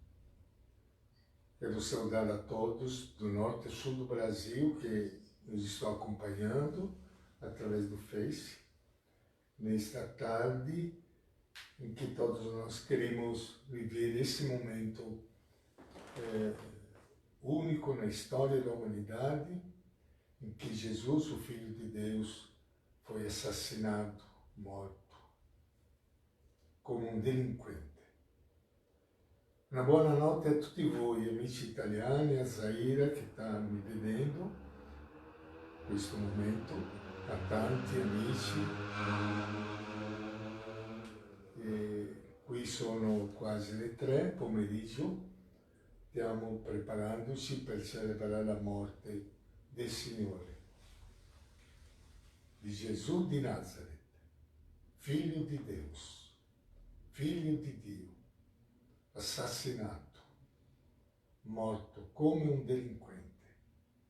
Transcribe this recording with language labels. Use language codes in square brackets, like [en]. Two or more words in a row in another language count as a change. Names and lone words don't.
[pt] Quero saudar a todos do norte e sul do Brasil que nos estão acompanhando através do Face, nesta tarde em que todos nós queremos viver esse momento único na história da humanidade, em que Jesus, o Filho de Deus, foi assassinado, morto, como um delinquente. [it] Una buonanotte a tutti voi, amici italiani, a Zaira che sta mi vedendo in questo momento, a tanti amici. E qui sono quasi le 3 pomeriggio, stiamo preparandoci per celebrare la morte del Signore, di Gesù di Nazareth, Figlio di Deus, Figlio di Dio, assassinato, morto come un delinquente,